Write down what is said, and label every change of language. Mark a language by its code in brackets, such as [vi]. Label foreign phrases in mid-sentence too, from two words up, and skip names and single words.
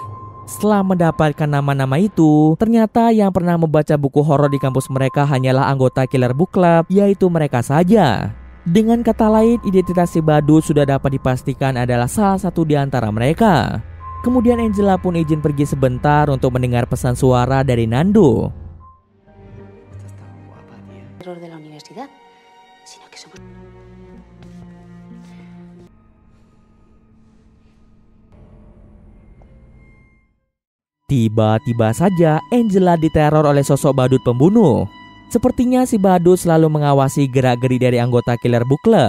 [id] Setelah mendapatkan nama-nama itu, ternyata yang pernah membaca buku horor di kampus mereka hanyalah anggota Killer Book Club, yaitu mereka saja. Dengan kata lain, identitas si badut sudah dapat dipastikan adalah salah satu di antara mereka. Kemudian Angela pun izin pergi sebentar untuk mendengar pesan suara dari Nando. [es] Error de la universidad, sino que somos... [id] Tiba-tiba saja Angela diteror oleh sosok badut pembunuh. Sepertinya si badut selalu mengawasi gerak-geri dari anggota Killer Book Club.